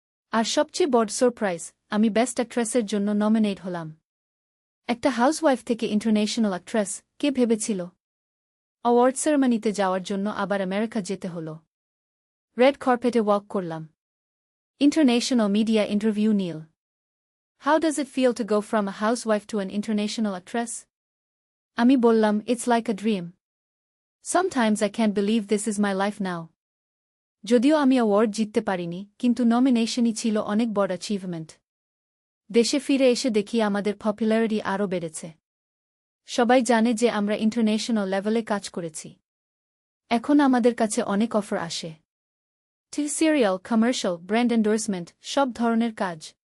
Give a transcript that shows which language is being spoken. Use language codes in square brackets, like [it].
[bn] আর সবচেয়ে বড় সারপ্রাইজ, আমি বেস্ট অ্যাক্ট্রেসের জন্য নমিনেট হলাম। একটা হাউসওয়াইফ থেকে ইন্টারন্যাশনাল অ্যাক্ট্রেস, কে ভেবেছিল? অ্যাওয়ার্ড সেরেমনিতে যাওয়ার জন্য আবার আমেরিকা যেতে হল। রেড কার্পেটে ওয়াক করলাম। International media interview Neil. [en] How does it feel to go from a housewife to an international actress? [bn] আমি বললাম, [en] it's like a dream. Sometimes I can't believe this is my life now. [bn] যদিও আমি award জিততে পারিনি, কিন্তু নমিনেশনই ছিল অনেক বড় অ্যাচিভমেন্ট। দেশে ফিরে এসে দেখি আমাদের পপুলারিটি আরও বেড়েছে। সবাই জানে যে আমরা ইন্টারন্যাশনাল লেভেলে কাজ করেছি। এখন আমাদের কাছে অনেক অফার আসে। TV serial, commercial, brand endorsement, সব ধরনের কাজ।